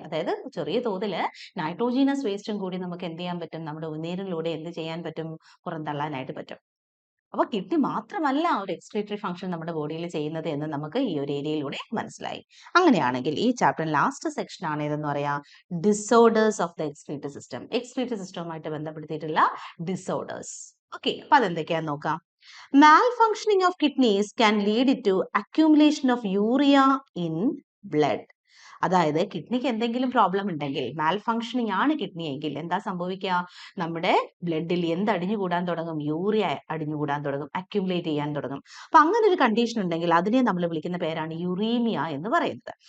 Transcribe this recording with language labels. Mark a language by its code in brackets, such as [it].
[ml] അതായത് ചെറിയ തോതിൽ നൈട്രോജനസ് വേസ്റ്റും കൂടി നമുക്ക് എന്ത് ചെയ്യാൻ പറ്റും, നമ്മുടെ ഉമിനീരിലൂടെ എന്ത് ചെയ്യാൻ പറ്റും, പുറന്തള്ളാനായിട്ട് പറ്റും. അപ്പൊ കിഡ്നി മാത്രമല്ല ഒരു എക്സ്ക്രീറ്ററി ഫംഗ്ഷൻ നമ്മുടെ ബോഡിയിൽ ചെയ്യുന്നത് എന്ന് നമുക്ക് ഈ ഒരു ഏരിയയിലൂടെ മനസ്സിലായി. അങ്ങനെയാണെങ്കിൽ ഈ ചാപ്റ്റർ ലാസ്റ്റ് സെക്ഷൻ ആണ് ഏതെന്ന് പറയാ, [en] Disorders of the excretory system. [ml] Excretory സിസ്റ്റവുമായിട്ട് ബന്ധപ്പെടുത്തിയിട്ടുള്ള disorders. Okay, അപ്പൊ അതെന്തൊക്കെയാന്ന് നോക്കാം. [en] Malfunctioning of kidneys can lead to accumulation of urea in blood. [ml] അതായത് കിഡ്നിക്ക് എന്തെങ്കിലും പ്രോബ്ലം ഉണ്ടെങ്കിൽ, മാൽ ഫങ്ഷനിങ് ആണ് കിഡ്നി എങ്കിൽ എന്താ സംഭവിക്കുക, നമ്മുടെ ബ്ലഡിൽ എന്ത് അടിഞ്ഞുകൂടാൻ തുടങ്ങും, യൂറിയ അടിഞ്ഞുകൂടാൻ തുടങ്ങും, അക്യുമുലേറ്റ് ചെയ്യാൻ തുടങ്ങും. അപ്പൊ അങ്ങനെ ഒരു കണ്ടീഷൻ ഉണ്ടെങ്കിൽ അതിനെ നമ്മൾ വിളിക്കുന്ന പേരാണ് യുറീമിയ എന്ന് പറയുന്നത്.